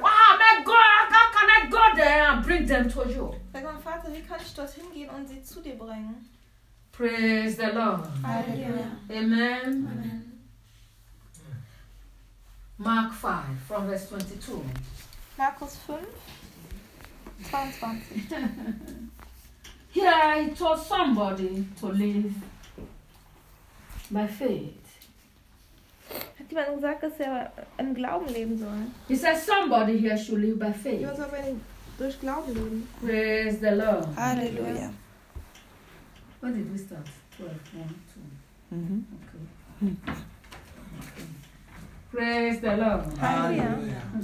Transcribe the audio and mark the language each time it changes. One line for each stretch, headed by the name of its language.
English: Wow, my God, how can I go there and bring them to you?
German: Sag mal, Vater, wie kann ich dorthin gehen und sie zu dir bringen?
English: Praise the Lord. Hallelujah. Amen. Amen. Mark 5, from verse 22.
German: Markus 5, 22.
English: Here I told somebody to live by faith.
German: Hat jemand gesagt, dass er im Glauben leben soll?
English: He said somebody here should live by faith.
German: Durch Glauben leben.
English: Praise the Lord.
German: Halleluja.
English: When did we start? 12, 1, 2. Mm-hmm. Okay. Praise the Lord.
German: Halleluja.